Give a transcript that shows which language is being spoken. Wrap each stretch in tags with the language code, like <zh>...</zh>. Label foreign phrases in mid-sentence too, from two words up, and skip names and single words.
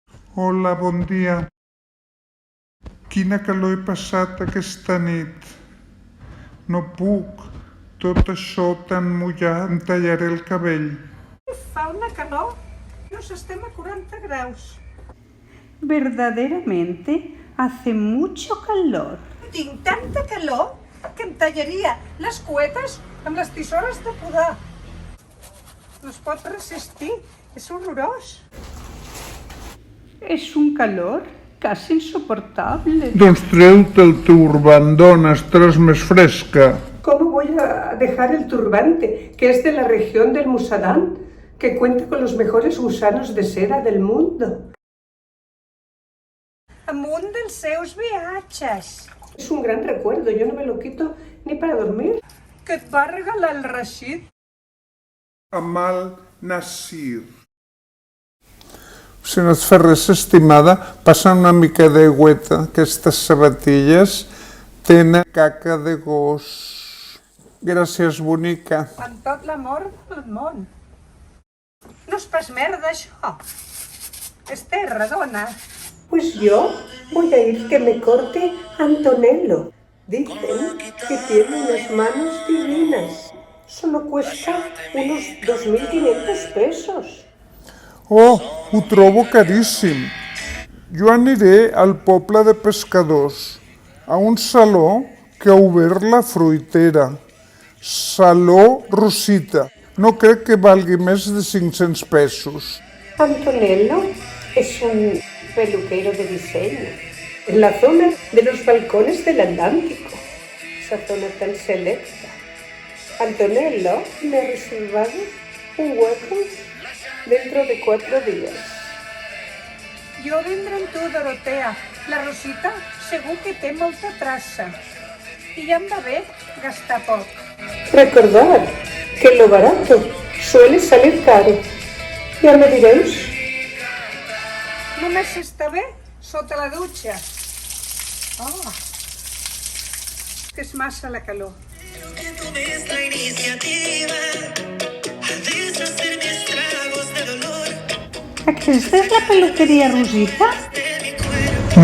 <ca>Hola, bon dia. Quina calor he passat aquesta nit. No puc. Tot això tan mullat, em tallaré el cabell. Fa una calor. Nos estem a 40 graus.</ca> <es>Verdaderamente hace mucho calor.</es> <ca>Tinc tanta calor que em tallaria les cuetes amb les tisores de podar. No es pot resistir, és horrorós.</ca> <es>Es un calor casi insoportable.</es> <ca>Doncs treu-te el turbant, dona, estaràs més fresca.</ca> <es>¿Cómo voy a dejar el turbante, que es de la región del Musadán, que cuenta con los mejores gusanos de seda del mundo?</es> <ca>Amunt dels seus viatges.</ca> <es>Es un gran recuerdo, yo no me lo quito ni para dormir.</es> <ca>Que et va regalar el Rashid? Amal Nassir. Si no et fa res, estimada, passa una mica d'aigüeta. Aquestes sabatilles tenen caca de gos. Gràcies, bonica. Amb tot l'amor del món. No és pas merda, això. És terra, dona.</ca> <es>Pues yo voy a ir que me corte Antonello. Dicen que tiene unas manos divinas. Solo cuesta unos 2.500 pesos.</es> <ca>Oh, ho trobo caríssim. Jo aniré al poble de pescadors, a un saló que ha obert la fruitera. Saló Rosita. No crec que valgui més de 500 pesos.</ca> <es>Antonello es un peluquero de diseño en la zona de los balcones del Atlántico, esa zona tan selecta. Antonello me ha reservado un hueco dentro de 4 días.</es> <ca>Jo vindré amb tu, Dorotea. La Rosita segur que té molta traça. I ja em va bé gastar poc.</ca> <es>Recordad que lo barato suele salir caro.</es> <ca>Ja me diréis. Només està bé sota la dutxa. Oh, que és massa la calor.</ca> <es>Que tomes la iniciativa a deshacer mis tragos de dolor</es> <ca>¿Aquesta és la peluqueria Rosita?</ca> <es>de mi cuerpo.</es>